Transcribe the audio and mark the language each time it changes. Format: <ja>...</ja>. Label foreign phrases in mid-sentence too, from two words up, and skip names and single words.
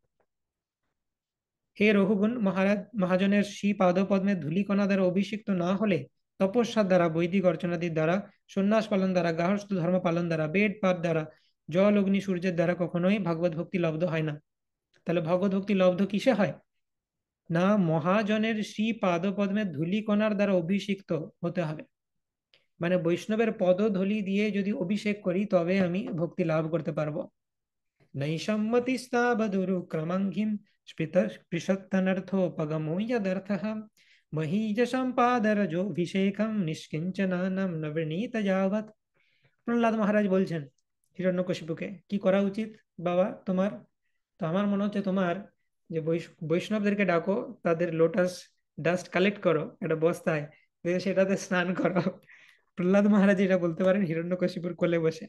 <bn>হে রঘুগুণ মহারাজ, মহাজনের শ্রী পাদপদ্মে ধূলিকণা দ্বারা অভিষিক্ত না হলে, তপস্যার দ্বারা, বৈদিক অর্চনাদির দ্বারা, সন্ন্যাস পালন দ্বারা, গার্হস্থ্য ধর্ম পালন দ্বারা, বেদ পাঠ দ্বারা, জল অগ্নি সূর্যের দ্বারা কখনোই ভাগবত ভক্তি লব্ধ হয় না। তাহলে ভগবত ভক্তি লব্ধ কিসে হয়? না, মহাজনের শ্রী পাদপদ্মে ধূলিকণার দ্বারা অভিষিক্ত হতে হবে। মানে বৈষ্ণবের পদধূলি দিয়ে যদি অভিষেক করি তবে আমি ভক্তি লাভ করতে পারবো।</bn> <sa>नैषम्मतिस्तावधुरुक्रमङ्घ्रिं स्पृशत्तनर्थोपगमो यदर्थः, महीयशां पादरजोऽभिषेकं निष्किञ्चनानं न वृणीत যাবৎ।</sa> <bn>প্রহ্লাদ মহারাজ বলছেন হিরণ্যকশিপুকে, কি করা উচিত বাবা তোমার? তো আমার মনে হচ্ছে তোমার যে বৈষ্ণবদেরকে ডাকো, তাদের</bn> <en>lotus dust collect</en> <bn>করো একটা বস্তায়, দিয়ে সেটাতে স্নান করো। প্রহ্লাদ মহারাজ এটা বলতে পারেন হিরণ্যকশিপুর কোলে বসে।</bn>